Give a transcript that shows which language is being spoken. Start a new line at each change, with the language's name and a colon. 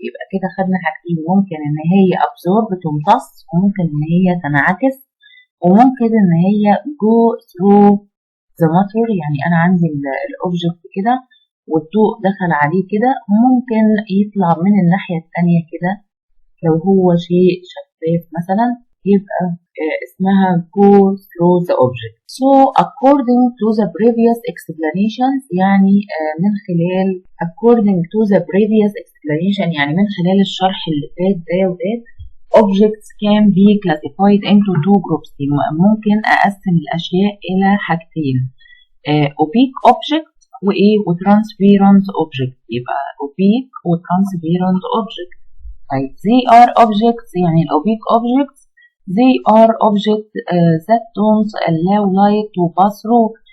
Arabic: يبقى كده خدنا حاجتين، ممكن إن هي أبزورب تمتص، وممكن إن هي تنعكس، وممكن إن هي جو ثرو ذا ماتر. يعني أنا عندي الأوبجكت كده والضوء دخل عليه كده، ممكن يطلع من الناحية التانية كده لو هو شيء شفاف مثلا، يبقى اسمها
English: go through the object. So according to the previous explanations،
Arabic: يعني من خلال
English: according to the previous explanation،
Arabic: يعني من خلال الشرح اللي فات ده وده،
English: objects can be classified into two groups.
Arabic: ممكن أقسم الأشياء إلى حاجتين،
English: opaque object
Arabic: وايه وترانسبيرنت اوبجكت. يبقى اوبيك وترانسبيرنت اوبجكت.
English: طيب they are objects،
Arabic: يعني الاوبيك
English: objects they are objects that don't allow light to pass through.